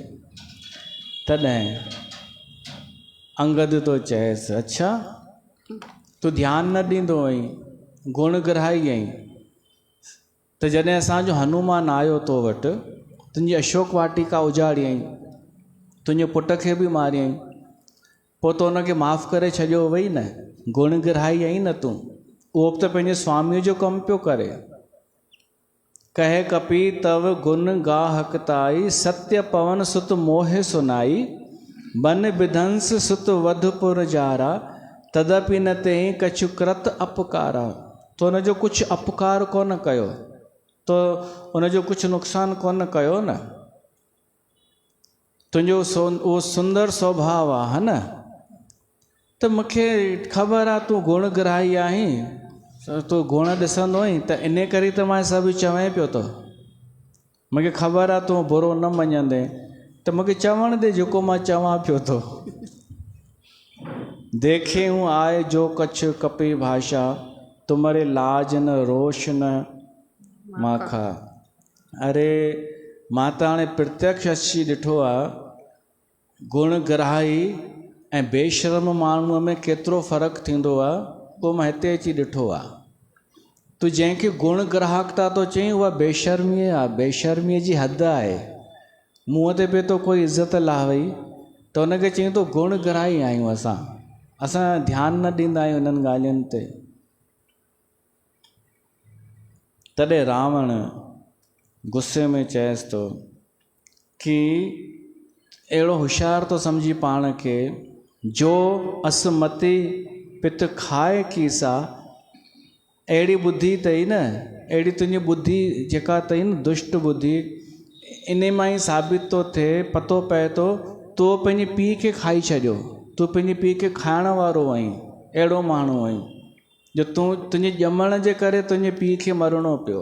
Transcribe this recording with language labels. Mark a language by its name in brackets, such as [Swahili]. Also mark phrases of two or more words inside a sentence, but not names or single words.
[Sindhi] तॾहिं अंगद तो चएसि, अच्छा तूं ध्यानु न ॾींदो आहीं, गुण ग्राही आहीं, त जॾहिं असांजो हनुमान आयो तो वटि, तुंहिंजी अशोक वाटिका उजाड़ियईं, तुंहिंजे पुट खे बि मारियईं, पोइ तो हुनखे माफ़ु करे छॾियो वई न, गुण ग्राही आहीं न तूं। उहो बि त पंहिंजे स्वामीअ जो कमु पियो करे। [Awadhi] कहे कपी तव गुण गाहकताई, सत्य पवन सुत मोहे सुनाई। बन विधंस सुत वधपुर जारा, तदपि न ते कछु कृत अपकारा। [Sindhi] तो हुनजो कुझु अपकार कोन कयो, तो हुनजो कुझु नुक़सानु कोन कयो न। तुंहिंजो उहो सुंदर स्वभाव आहे, है न, त मूंखे ख़बर आहे तूं गुण ग्राही आहीं, तूं गुण ॾिसंदो आहीं, त इन करे त मां सभु चवां पियो थो। मूंखे ख़बर आहे तूं बुरो न मञंदे, त मूंखे चवण दे जेको मां चवां पियो थो। [Awadhi] देखे हूँ आए जो कछु कपी भाषा, तुम्हारे लाज न रोश न माखा। [Sindhi] अरे मां त हाणे प्रत्यक्ष अची ॾिठो आहे, गुण ग्राही ऐं बेशर्म माण्हूअ में केतिरो फ़र्क़ु थींदो आहे, पोइ मां हिते अची ॾिठो आहे। तूं जंहिंखे गुण ग्राहकता तो चईं, उहा बेशर्मीअ आहे, बेशर्मीअ जी हद आहे। मुंहं ते पिए तो कोई इज़त लावई, त हुनखे चईं तो गुण ग्राही आहियूं असां ध्यानु न ॾींदा आहियूं इन्हनि ॻाल्हियुनि ते। तॾहिं रावण गुस्से में चएसि थो कि अहिड़ो होशियारु तो सम्झी पाण खे, [Awadhi] जो असमति पित खाए कीसा। [Sindhi] अहिड़ी बुद्धि अथई न, अहिड़ी तुंहिंजी बुद्धि जेका अथई न, दुष्ट बुद्धि, इन मां ई साबित थो थिए, पतो पए थो तो पंहिंजे पीउ खे खाई छॾियो, तूं पंहिंजे पीउ खे खाइण वारो आहीं, अहिड़ो माण्हू आहीं जो तुंहिंजे ॼमण जे करे तुंहिंजे पीउ खे मरणो पियो।